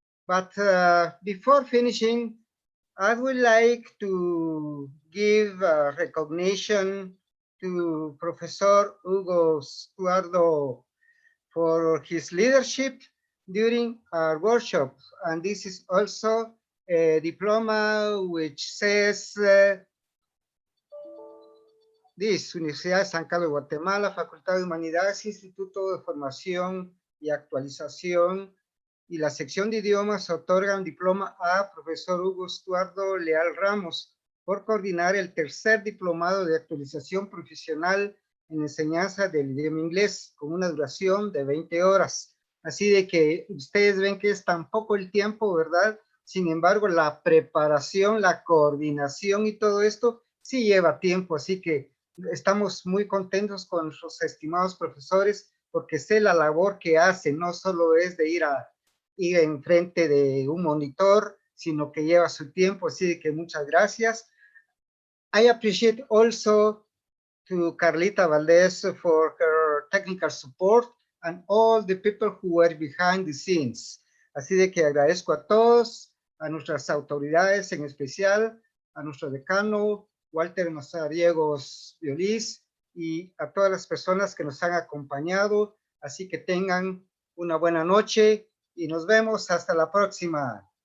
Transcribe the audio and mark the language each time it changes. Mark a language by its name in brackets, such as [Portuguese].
[English] But before finishing, I would like to give recognition to Professor Hugo Stuardo for his leadership during our workshop. And this is also a diploma which says this: [Spanish] Universidad de San Carlos de Guatemala, Facultad de Humanidades, Instituto de Formación y Actualización y la Sección de Idiomas otorgan diploma a Profesor Hugo Stuardo Leal Ramos por coordinar el tercer diplomado de actualización profesional en enseñanza del idioma inglés con una duración de 20 horas. Así de que ustedes ven que es tan poco el tiempo, ¿verdad? Sin embargo, la preparación, la coordinación y todo esto sí lleva tiempo. Así que estamos muy contentos con nuestros estimados profesores porque sé la labor que hacen. No solo es de ir enfrente de un monitor, sino que lleva su tiempo. Así de que muchas gracias. [English] I appreciate also to Carlita Valdez for her technical support and all the people who were behind the scenes. [Spanish] Así de que agradezco a todos, a nuestras autoridades, en especial a nuestro decano, Walter Mazariegos Violís, y a todas las personas que nos han acompañado. Así que tengan una buena noche y nos vemos hasta la próxima.